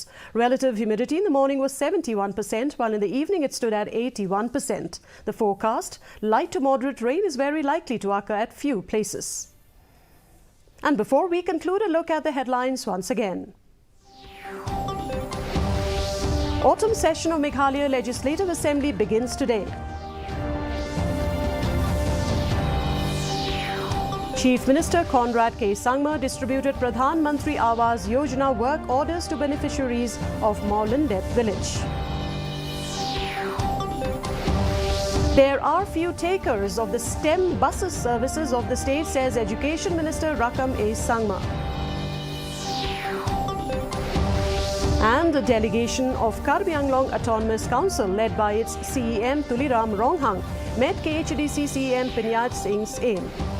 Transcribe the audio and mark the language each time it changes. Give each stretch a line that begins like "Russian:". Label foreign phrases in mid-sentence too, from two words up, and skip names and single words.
English: Relative humidity in the morning was 71%, while in the evening it stood at 81%. The forecast, light to moderate rain is very likely to occur at few places. And before we conclude, a look at the headlines once again. Autumn session of Meghalaya Legislative Assembly begins today. Chief Minister Conrad Sangma distributed Pradhan Mantri Awas Yojana work orders to beneficiaries of Maulandep village. There are few takers of the STEM buses services of the state, says Education Minister Rakam A. Sangma. And the delegation of Karbi Anglong Autonomous Council, led by its CEM Tuliram Ronghang, met KHDC CEM Pinyat Singh's aim.